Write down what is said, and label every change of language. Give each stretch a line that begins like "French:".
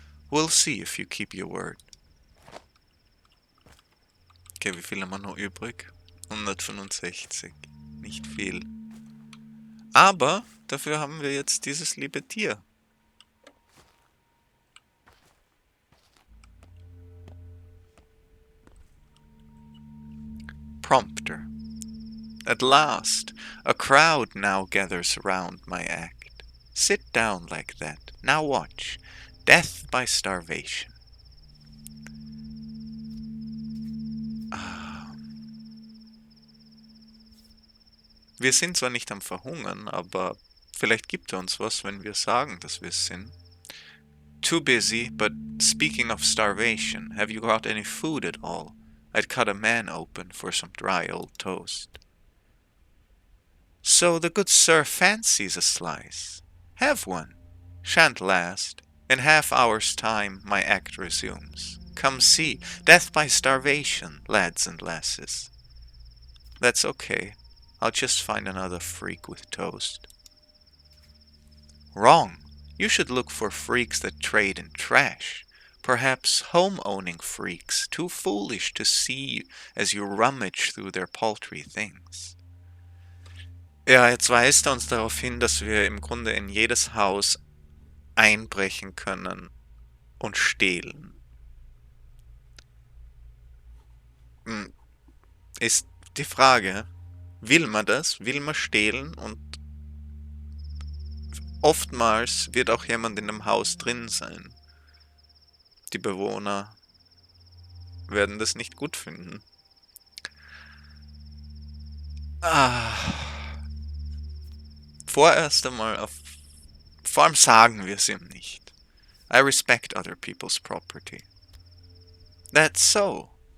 English: We'll see if you keep your word.
German: Okay, wie viel haben wir noch übrig? 165. Nicht viel. Aber dafür haben wir jetzt dieses liebe Tier.
English: Prompter. At last, a crowd now gathers around my act. Sit down like that. Now watch. Death by starvation.
German: Wir sind zwar nicht am Verhungern, aber vielleicht gibt er uns was, wenn wir sagen, dass wir es sind.
English: Too busy, but speaking of starvation, have you got any food at all? I'd cut a man open for some dry old toast. So the good sir fancies a slice. Have one. Shan't last. In half hour's time my act resumes. Come see, death by starvation, lads and lasses. That's okay. I'll just find another freak with toast. Wrong. You should look for freaks that trade in trash. Perhaps home-owning freaks, too foolish to see as you rummage through their paltry things.
German: Ja, jetzt weist er uns darauf hin, dass wir im Grunde in jedes Haus einbrechen können und stehlen. Ist die Frage, will man das? Will man stehlen? Und oftmals wird auch jemand in dem Haus drin sein. Die Bewohner werden das nicht gut finden. Vorerst einmal vor allem sagen wir es ihm nicht.
English: I respect other people's property. That's so.